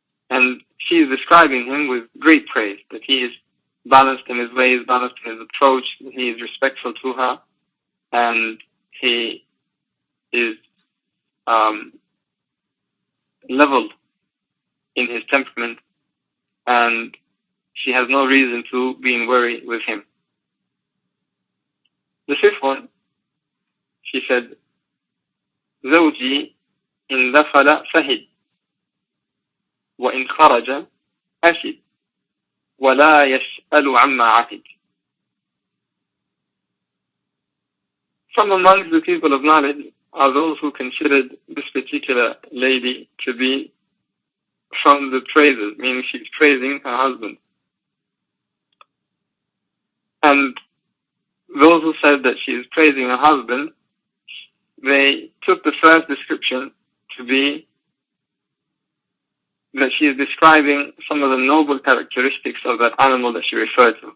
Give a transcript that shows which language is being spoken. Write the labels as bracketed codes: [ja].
[en] And she is describing him with great praise, that he is balanced in his ways, balanced in his approach, he is respectful to her, and he is leveled in his temperament, and she has no reason to be in worry with him. The fifth one, she said, [ar] زوجي إن دخل فهد وإن خرج أشد ولا يسأل عما عهد. [en] From amongst the people of knowledge are those who considered this particular lady to be from the praises, meaning she's praising her husband. And those who said that she is praising her husband, they took the first description to be that she is describing some of the noble characteristics of that animal that she referred to.